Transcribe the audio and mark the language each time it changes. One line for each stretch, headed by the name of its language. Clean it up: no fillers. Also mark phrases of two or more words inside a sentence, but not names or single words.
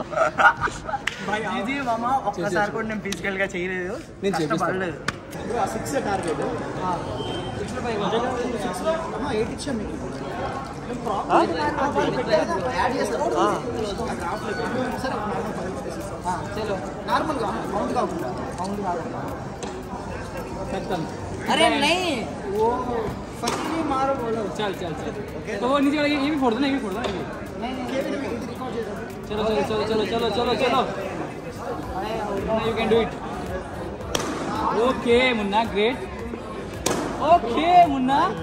Telugu: ఇది మామ ఒక్కసారి కూడా నేను ఫిజికల్ గా చేయలేదు, నేను పడలేదు. 6 టార్గెట్ 6 లో 8 ఇచ్చా మీకు. యాడ్ చేస్తాను చలో నార్మల్ గా కౌంట్ కాకుండా
Hindi: अरे नहीं वो फटी मारो बोलो. चल तो वो नीचे वाला ये भी फोड़ दो ना, ये भी फोड़ दो ना.
English: चलो you can do it. Okay मुन्ना, great. Okay मुन्ना.